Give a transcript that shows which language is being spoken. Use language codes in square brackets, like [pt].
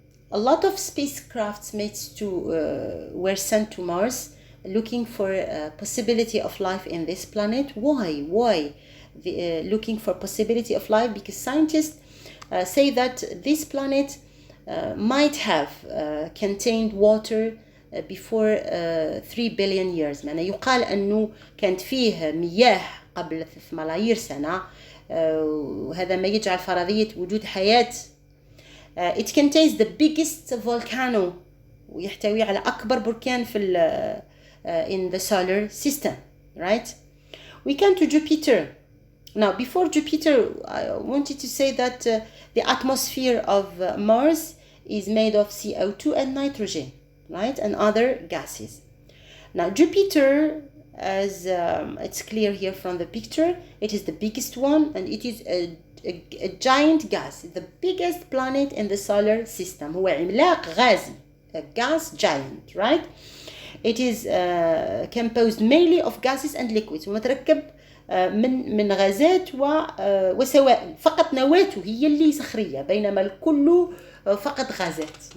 [en] a lot of spacecrafts were sent to Mars looking for a possibility of life in this planet. Why? Looking for possibility of life because scientists say that this planet might have contained water before 3 billion years. [ar] معنى يقال أنه كانت فيه مياه قبل 3 ملايير سنة وهذا ما يجعل فرضية وجود حياة. [en] It contains the biggest volcano [ar] ويحتوي على أكبر بركان في [en] in the solar system, right? We come to Jupiter. Now, before Jupiter, I wanted to say that the atmosphere of Mars is made of CO2 and nitrogen, right? And other gases. Now, Jupiter, as it's clear here from the picture, it is the biggest one and it is a giant gas, the biggest planet in the solar system. [ar] هو عملاق غازي, [en] a gas giant, right? It is composed mainly of gases and liquids. [ar] ومتركب من غازات وسوائل. فقط نواته هي اللي صخرية بينما الكل فقط غازات.